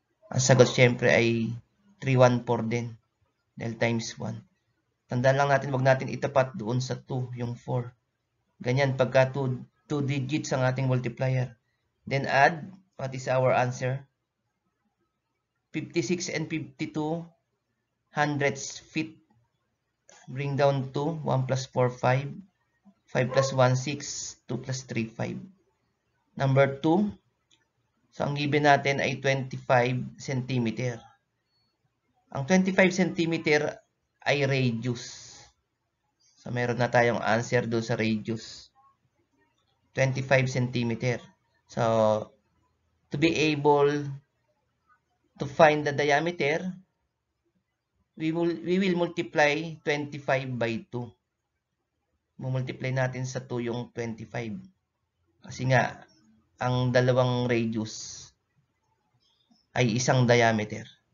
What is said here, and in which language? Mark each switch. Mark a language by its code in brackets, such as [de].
[tl] Ang sagot syempre ay 314 din. Dahil times 1. Tandaan lang natin, wag natin itapat doon sa 2, yung 4. Ganyan, pagka 2 digits ang ating multiplier. [en] Then add, what is our answer? 56 and 52 hundredths feet. Bring down 2, 1 plus 4, 5. 5 plus 1, 6. 2 plus 3, 5. Number 2. [tl] So, ang given natin ay 25 centimeter. Ang 25 cm ay radius. So, meron na tayong answer doon sa radius. 25 cm. [en] So, to be able to find the diameter, we will multiply 25 by 2. [tl] Multiply natin sa 2 yung 25. Kasi nga, ang dalawang radius ay isang diameter.